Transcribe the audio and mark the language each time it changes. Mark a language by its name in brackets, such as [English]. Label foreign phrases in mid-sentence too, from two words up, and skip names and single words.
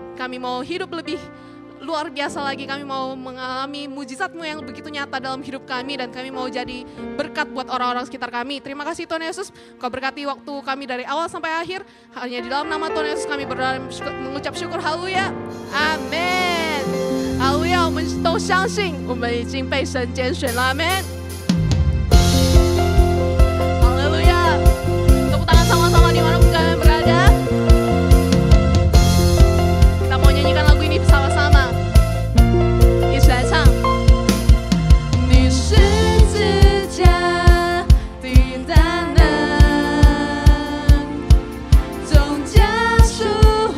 [Indonesian] Kami mau hidup lebih luar biasa lagi, kami mau mengalami mujizat-Mu yang begitu nyata dalam hidup kami. Dan kami mau jadi berkat buat orang-orang sekitar kami. Terima kasih Tuhan Yesus, Kau berkati waktu kami dari awal sampai akhir. Hanya di dalam nama Tuhan Yesus kami berdoa mengucap syukur, haleluya, amin. [Chinese] 哈利路亚，我们都相信我们已经被神拣选了，阿们。哈利路亚， [Indonesian] tepuk tangan sama-sama dimanapun kalian berada. Kita mau nyanyikan lagu ini bersama-sama. [Chinese] 一起来唱。你十字架的大能，总加赎回